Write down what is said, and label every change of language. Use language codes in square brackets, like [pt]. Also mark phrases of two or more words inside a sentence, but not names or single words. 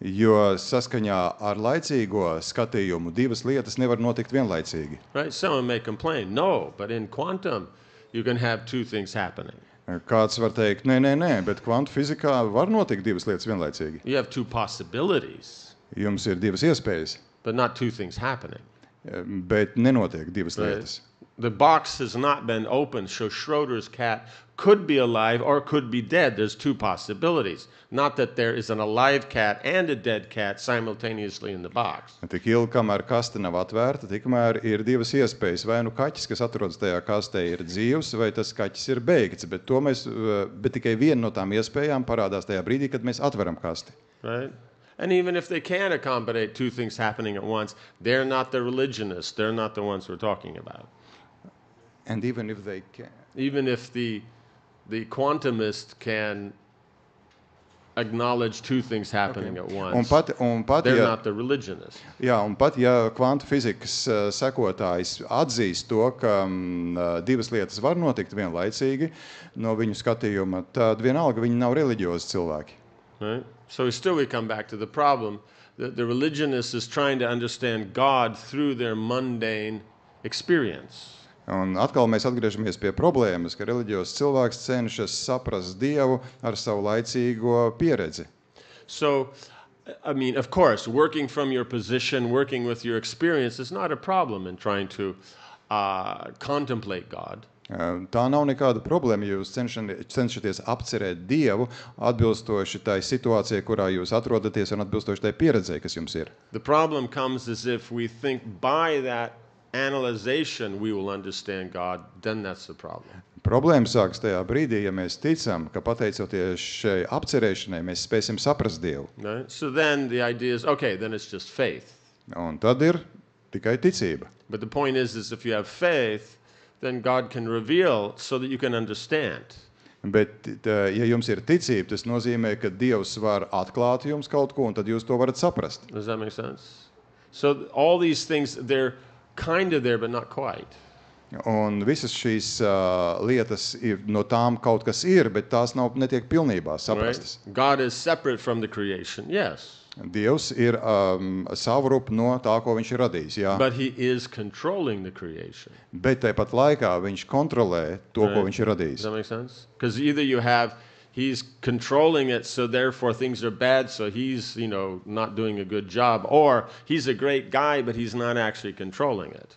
[lv] Jo saskaņā ar laicīgo skatījumu divas lietas nevar notikt vienlaicīgi. [en] Right? Someone may complain, no, but in quantum, you can have two things happening. [lv] Kāds var teikt, nē, bet kvantu fizikā var notikt divas lietas vienlaicīgi. [en] You have two possibilities, [lv] Jums ir divas iespējas, [en] but not two things happening. [lv] bet nenotiek divas [en] Right? [lv] lietas. [en] The box has not been opened, so Schroeder's cat could be alive or could be dead. There's two possibilities. Not that there is an alive cat and a dead cat simultaneously in the box. [lv] Tik ilgi, kamēr kaste nav atvērta, tikmēr ir divas iespējas. Vai nu kaķis, kas atrodas tajā kastē, ir dzīvs, vai tas kaķis ir beigts. Bet tikai viena no tām iespējām parādās tajā brīdī, kad mēs atveram kasti. [en] Right? And even if they can accommodate two things happening at once, they're not the religionists. They're not the ones we're talking about. And even if they can. Even if the quantumist can acknowledge two things happening at once, they're not the religionists. [lv] Jā, un pat ja kvantu fizikas sekotājs atzīst to, ka divas lietas var notikt vienlaicīgi no viņu skatījuma, tad vienalga viņi nav reliģiozi cilvēki. [en] Right? So we come back to the problem that the religionist is trying to understand God through their mundane experience. [lv] Un atkal mēs atgriežamies pie problēmas, ka reliģios cilvēks cenšas saprast Dievu ar savu laicīgo pieredzi. [en] So, I mean, of course, working from your position, working with your experience is not a problem in trying to contemplate God. [lv] Tā nav nekāda problēma, ja jūs cenšaties apcerēt Dievu atbilstoši tai situācijai, kurā jūs atrodaties un atbilstoši tai pieredzei, kas jums ir. [en] The problem comes as if we think by that analyzation we will understand God, then that's the problem. [lv] Problēma sākas tajā brīdī, ja mēs ticam, ka pateicoties šai apcerēšanai mēs spēsim saprast Dievu. [en] Right? So then the idea is, okay, then it's just faith. [lv] Un tad ir tikai ticība. [en] But the point is if you have faith, then God can reveal so that you can understand. [lv] Bet, ja jums ir ticība, tas nozīmē, ka Dievs var atklāt jums kaut ko, un tad jūs to varat saprast. [en] Does that make sense? So all these things, they're kind of there, but not quite. [lv] Un visas šīs lietas, no tām kaut kas ir, bet tās netiek pilnībā saprastas. [en] Right? God is separate from the creation, yes. [lv] Dievs ir savrup no tā, ko viņš ir radījis, jā. [en] But he is controlling the creation. [lv] Bet tāpat laikā viņš kontrolē to, ko viņš ir radījis. [en] Does that make sense? Because either he's controlling it, so therefore things are bad, so he's, not doing a good job, or he's a great guy, but he's not actually controlling it.